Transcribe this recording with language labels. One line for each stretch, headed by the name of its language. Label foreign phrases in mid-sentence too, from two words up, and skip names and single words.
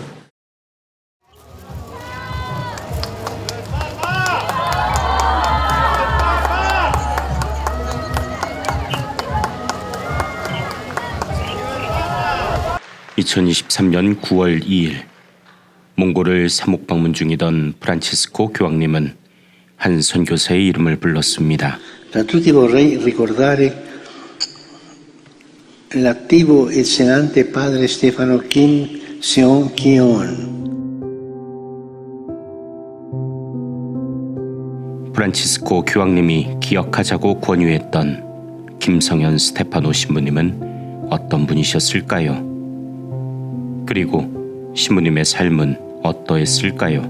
Korean: (2023년 9월 2일) 몽골을 사목 방문 중이던 프란치스코 교황님은 한 선교사의 이름을 불렀습니다.
Italian: A tutti vorrei ricordare l'attivo e zenante padre Stefano Kim Seon Kyon.
Korean: 프란치스코 교황님이 기억하자고 권유했던 김성현 스테파노 신부님은 어떤 분이셨을까요? 그리고 신부님의 삶은 어떠했을까요?